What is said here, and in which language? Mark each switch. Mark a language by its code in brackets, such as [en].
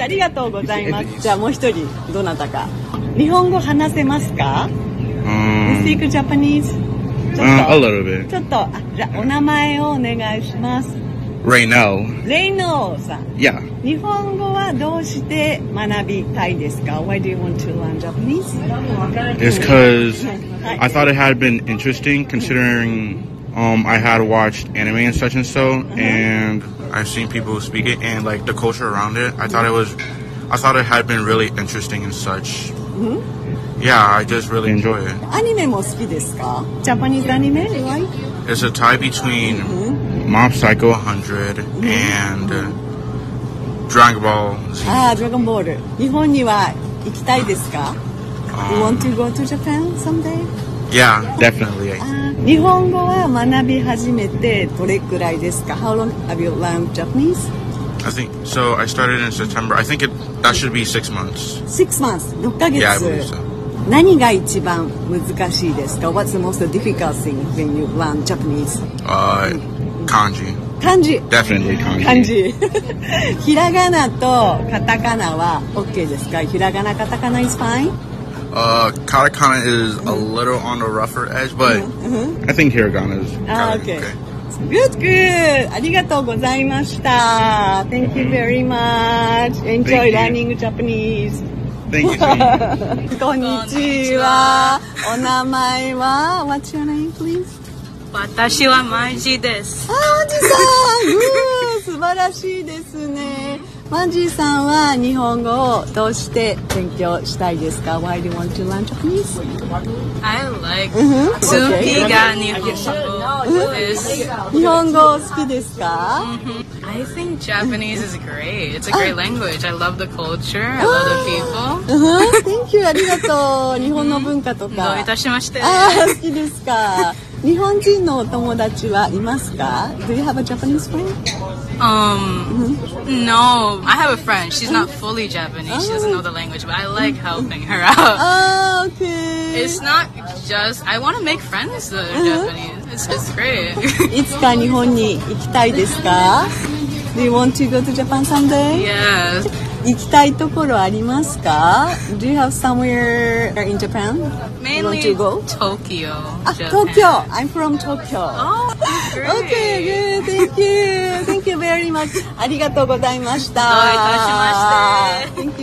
[ja] ありがとうございます。じゃあもう一人、どなたか。日本語話せますか [en] Speak Japanese? A little bit. [ja] ちょっと、じゃあお名前をお願いします。 [en] Reynou. [ja] Reynou さん。 [en] Yeah. [ja] 日本語はどうして学びたいですか [en] Why do you want to learn Japanese? It's because I thought it had been interesting considering I had watched anime and such and so, and I've seen people speak it and like the culture around it. I thought it had been really interesting and such. Mm-hmm. Yeah, I just really enjoy it. [ja] Anime も好きですか? [en] Japanese anime, right? It's a tie between Mob Psycho 100 and Dragon Ball Z. Ah, Dragon Ball. [ja] 日本には行きたいですか? [en] You want to go to Japan someday? Yeah, definitely. [ja] 日本語は学び始めてどれくらいですか? [en] How long have you learned Japanese? I think, so I started in September. I think that should be 6 months. 6 months, [ja] 6ヶ月。 [en] Yeah, I believe so. [ja] 何が一番難しいですか? [en] What's the most difficult thing when you learn Japanese? Kanji. Kanji. Definitely kanji. Kanji. [ja] ひらがなとカタカナは OK ですか? ひらがな、カタカナ [en] is fine? Katakana is a little on the rougher edge, but I think hiragana is okay. Good, good. [ja] ありがとうございました. [en] Thank you very much. Enjoy learning Japanese. Thank you. [ja] こんにちは。お名前は? [en] What's your name, please? [ja] 私はマンジーです。あ、マンジーさん。素晴らしいですね。マンジーさんは日本語をどうして勉強したいですか [en] Why do you want to learn Japanese? I like to be a [ja] 日本語です日本語好きですか [en] I think Japanese is great. It's a great language. I love the culture. I love the people. Thank you. [ja] ありがとう。日本の文化とか。どういたしまして。好きですか日本人のお友達はいますか [en] Do you have a Japanese friend? No. I have a friend. She's not fully Japanese. She doesn't know the language, but I like helping her out. Oh, okay. It's not just... I want to make friends with Japanese. It's just great. [ja] いつか日本に行きたいですか [en] Do you want to go to Japan someday? Yes. [ja] 行きたいところありますか [en] Do you have somewhere in Japan? Mainly to go? Tokyo. Tokyo. I'm from Tokyo. Oh, great. Okay, good. Thank you. Thank you very much. [ja] ありがとうございました。どういたしまして。